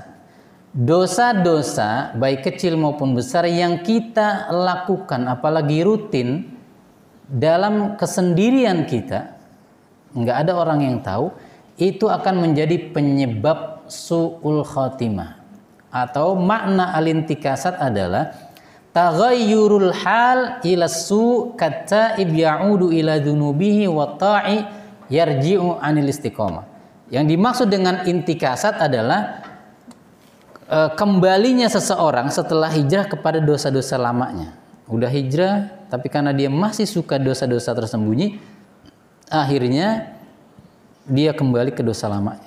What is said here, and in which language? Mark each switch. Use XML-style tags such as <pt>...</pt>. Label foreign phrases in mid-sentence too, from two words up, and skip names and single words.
<id>Dosa-dosa baik kecil maupun besar yang kita lakukan apalagi rutin dalam kesendirian kita, nggak ada orang yang tahu, itu akan menjadi penyebab</id> <ar>سوء الخاتمة.</ar> <id>Atau makna</id> <ar>الانتكاسة adalah تغير الحال إلى سوء كالتائب يعود إلى ذنوبه والتائب يرجع عن الاستقامة.</ar> <id>Yang dimaksud dengan intikasat adalah kembalinya seseorang setelah hijrah kepada dosa-dosa lamanya. Udah hijrah, tapi karena dia masih suka dosa-dosa tersembunyi, akhirnya dia kembali ke dosa lamanya.</id>